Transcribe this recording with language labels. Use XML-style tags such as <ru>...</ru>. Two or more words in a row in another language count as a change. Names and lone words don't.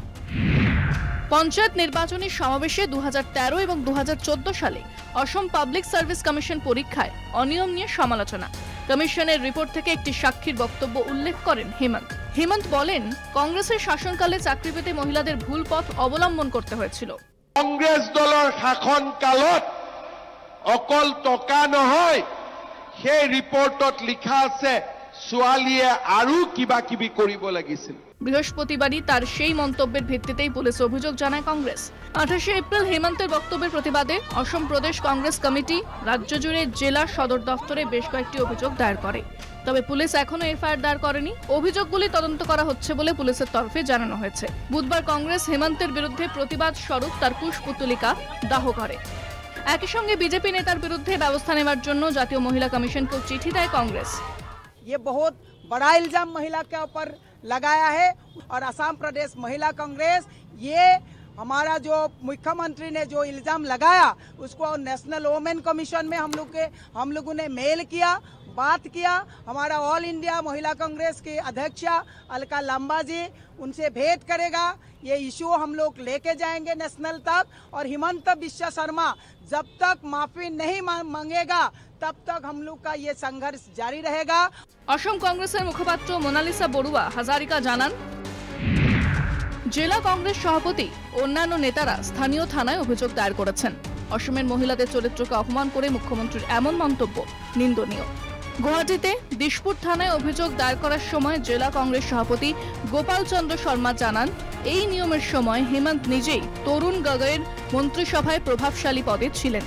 <bn>পঞ্চায়েত নির্বাচনী সমাবেশে 2013 এবং 2014 সালে অসম পাবলিক সার্ভিস কমিশন পরীক্ষায় অনিয়ম নিয়ে সমালোচনা। কমিশনের রিপোর্ট থেকে একটি সাক্ষীর বক্তব্য উল্লেখ করেন হেমন্ত বলেন, কংগ্রেসের শাসনকালে চাকরি পেতে মহিলাদের ভুল পথ অবলম্বন করতে হয়েছিল।</bn> <as>কংগ্রেস দলের শাসনকালত অকল টকা নহয়, সেই রিপোর্টত লিখা আছে ছোৱালীয়ে আৰু কিবা কিবি কৰিব লাগিছিল।</as> <bn>বৃহস্পতিবারই তার সেই মন্তব্যের ভিত্তিতেই পুলিশ অভিযোগ জানায় কংগ্রেস। 28 এপ্রিল হেমন্তের বক্তব্যের প্রতিবাদে অসম প্রদেশ কংগ্রেস কমিটি রাজ্য জুড়ে জেলা সদর দফতরে বেশ কয়েকটি অভিযোগ দায়ের করে। তবে পুলিশ এখনো এফআইআর দায়ের করেনি। অভিযোগগুলি তদন্ত করা হচ্ছে বলে পুলিশের তরফে জানানো হয়েছে। বুধবার কংগ্রেস হেমন্তের বিরুদ্ধে প্রতিবাদ স্বরূপ তার কুশপুতলিকা দাহ করে। একই সঙ্গে বিজেপি নেতার বিরুদ্ধে ব্যবস্থা নেওয়ার জন্য জাতীয় মহিলা কমিশনকে চিঠি দেয় কংগ্রেস।</bn> <hi>ये बहुत बड़ा इल्जाम महिला के ऊपर लगाया है और असम प्रदेश महिला कांग्रेस ये हमारा जो मुख्यमंत्री ने जो इल्जाम लगाया उसको नेशनल वुमेन कमीशन में हम लोगों ने मेल किया, बात किया। हमारा ऑल इंडिया महिला कांग्रेस की अध्यक्षा अलका लांबा जी उनसे भेंट करेगा। ये इशू हम लोग लेके जाएंगे नेशनल तक और हेमंत बिश्व शर्मा जब तक माफी नहीं मांगेगा तब तक हम लोग का ये संघर्ष जारी रहेगा।</hi> <bn>असम कांग्रेसের মুখপাত্র মোনালিসা বড়ুয়া হাজারিকা জানান, জেলা কংগ্রেস সভাপতি অন্যান্য নেতারা স্থানীয় থানায় অভিযোগ দায়ের করেছেন। অসমের মহিলাদের চরিত্রকে অপমান করে মুখ্যমন্ত্রীর এমন মন্তব্য নিন্দনীয়। গুয়াহাটিতে দিশপুর থানায় অভিযোগ দায়ের করার সময় জেলা কংগ্রেস সভাপতি গোপাল চন্দ্র শর্মা জানান, এই নিয়মের সময় হেমন্ত নিজেই তরুণ গগৈর মন্ত্রিসভায় প্রভাবশালী পদে ছিলেন।</bn>